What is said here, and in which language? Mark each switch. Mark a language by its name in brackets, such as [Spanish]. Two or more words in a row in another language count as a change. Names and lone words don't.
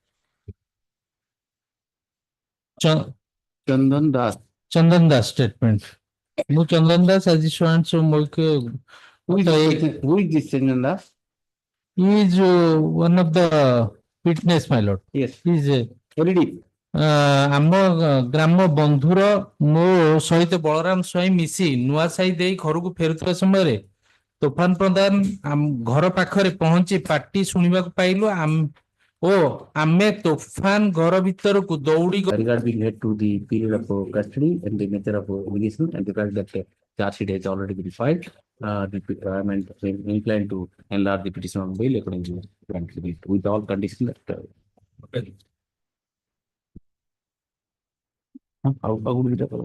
[English] Chandan Das. Chandan Das statement. No Chandan Das as is shown so Who is this Chandan Das? He is one of the witness, my lord. Yes. He is already. [Odia] ଆମ ଗ୍ରାମ ବନ୍ଧୁର ମୋ ସହିତ ବଳରାମ ସ୍ୱାଇଁ ମିଶି ନୂଆ ସାହି ଦେଇ ଘରକୁ ଫେରୁଥିବା ସମୟରେ ତୋଫାନ ପ୍ରଧାନ ଘର ପାଖରେ ପହଞ୍ଚି ପାଟି ଶୁଣିବାକୁ ପାଇଲୁ ଓ ଆମେ ତୋଫାନ ଘର ଭିତରକୁ ଦୌଡ଼ି [English] Regard being led to the period of custody and the nature of litigation and the fact that charge sheet has already been filed, I am inclined to enlarge the petition on bail according to with all conditions that. How would we talk about